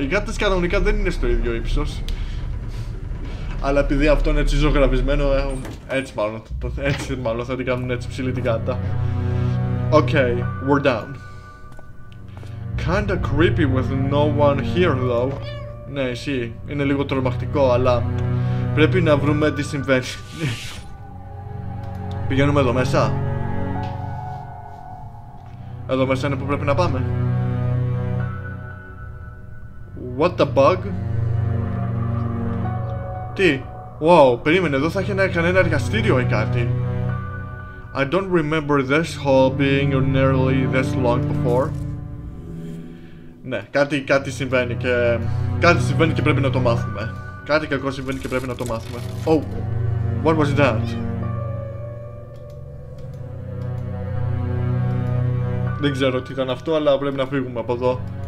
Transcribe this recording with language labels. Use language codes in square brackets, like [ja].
[el] Οι γάτες κανονικά δεν είναι στο ίδιο ύψος. Αλλά επειδή αυτό είναι έτσι ζωγραφισμένο, έτσι μάλλον θα την κάνουν έτσι ψηλή την γάτα. [en] Okay, we're down. Kinda creepy with no one here though. [el] Ναι, εσύ, είναι λίγο τρομακτικό, αλλά πρέπει να βρούμε τι συμβαίνει. Πηγαίνουμε εδώ μέσα. Εδώ μέσα είναι που πρέπει να πάμε. [en] What the bug? [el] Τι? Wow, περίμενε, εδώ θα έχει κανένα εργαστήριο ή κάτι. [en] I don't remember this hall being nearly this long before. [el] Ναι, κάτι συμβαίνει και... Κάτι συμβαίνει και πρέπει να το μάθουμε. Κάτι κακό συμβαίνει και πρέπει να το μάθουμε. [en] Oh, what was that? [el] Δεν ξέρω τι ήταν αυτό, αλλά πρέπει να φύγουμε από εδώ.